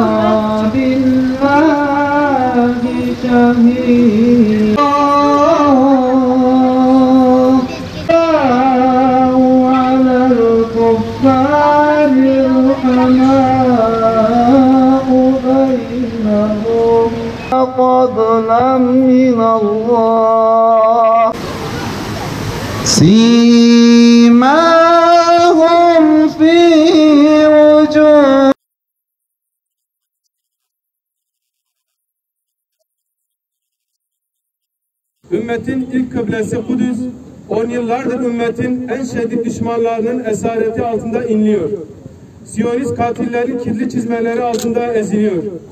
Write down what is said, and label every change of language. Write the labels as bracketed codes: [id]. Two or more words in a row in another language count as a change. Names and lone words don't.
[ar] بالله شهيدا على الكفار رحماء بينهم فضلا من الله سيماهم في وجوههم. [tr] Ümmetin ilk kıblesi Kudüs, 10 yıllardır ümmetin en şiddet düşmanlarının esareti altında inliyor. Siyonist katillerin kirli çizmeleri altında eziliyor.